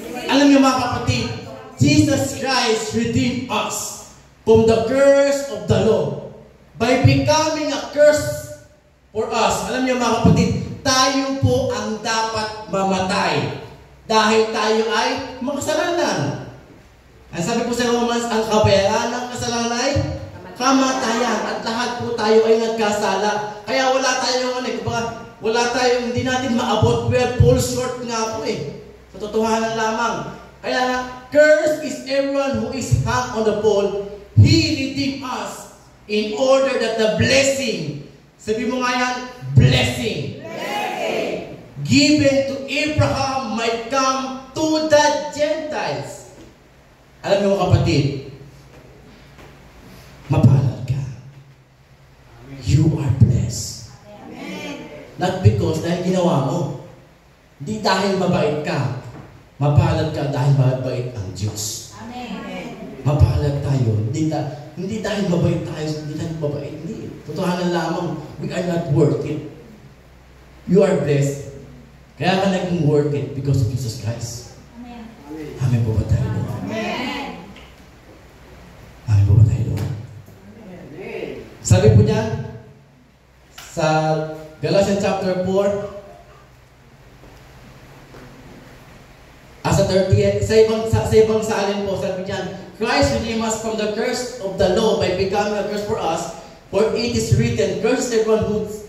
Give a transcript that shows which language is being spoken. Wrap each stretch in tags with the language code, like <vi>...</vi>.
<tl>Alam niyo mga kapatid,</tl> <en>Jesus Christ redeemed us from the curse of the law by becoming a curse for us.</en> <tl>Alam niyo mga kapatid, tayo po ang dapat mamatay dahil tayo ay makasalanan. Ang sabi po sa Romans, ang kabayaran ng kasalanan ay kamatayan, at lahat po tayo ay nagkasala. Kaya wala tayong hindi natin maabot.</tl> <en>We fall short</en> <tl>nga po eh. Sa totohanan lamang.</tl> <en>Kaya cursed is everyone who is hung on the pole. He redeemed us in order that the blessing,</en> <tl>sabi mo nga yan,</tl> <en>blessing, given to Abraham might come to the Gentiles.</en> <tl>Alam niyo mga kapatid, mapalad ka.</tl> <en>You are blessed. Not because</en> <tl>dahil ginawa mo. Hindi dahil mabait ka. Mapalad ka dahil mabait ang Diyos. Mapalad tayo. Hindi dahil mabait tayo, hindi dahil mabait. Hindi. Totohanan lamang,</tl> <en>we are not worth it. You are blessed.</en> <tl>Kaya ka naging</tl> <en>worth it because of Jesus Christ.</en> <tl>Amen po ba tayo doon? Amen po ba tayo doon? Sabi po niya, sa Galatians chapter 4, sa 30, sa ibang salin po, sabi niya,</tl> <en>Christ redeemed us from the curse of the law by becoming a curse for us, for it is written, cursed is everyone who</en>